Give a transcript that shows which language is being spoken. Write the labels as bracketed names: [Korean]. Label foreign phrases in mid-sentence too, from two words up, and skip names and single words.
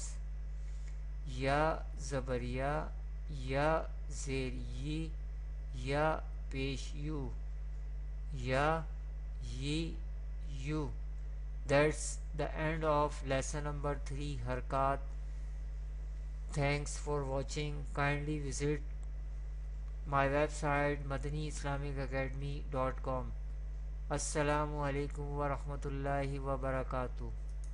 [Urdu] یا زبر یَ، یا زیر یِ، یا پیش یُ، یَ، یِ، یُ. [English] That's the end of lesson number 3 Harkat. Thanks for watching. Kindly visit my website madaniislamicacademy.com. [Arabic] السلام عليكم ورحمة الله وبركاته.